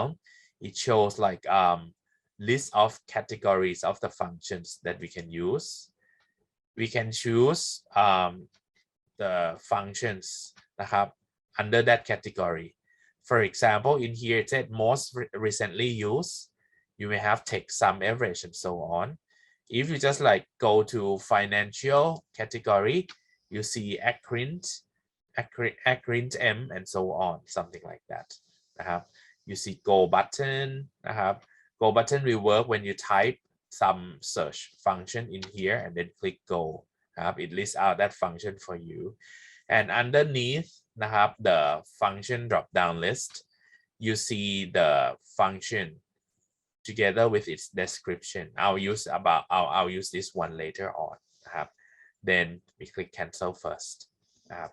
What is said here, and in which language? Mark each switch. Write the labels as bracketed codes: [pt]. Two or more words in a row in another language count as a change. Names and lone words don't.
[en] it shows like list of categories of the functions that we can use we can choose the functions [th] นะครับ [en] under that category for example in here it said most recently used you may have text sum average and so on if you just like go to financial category you see acrint M and so on something like that [th] นะครับ [en] you see go button [th] นะครับ [en] go button will work when you type some search function in here and then click go [th] นะครับ [en] it lists out that function for you and underneath [th] นะครับ [en] the function drop down list you see the function together with its description I'll use this one later on [th] นะครับ [en] then we click cancel first [th] นะครับ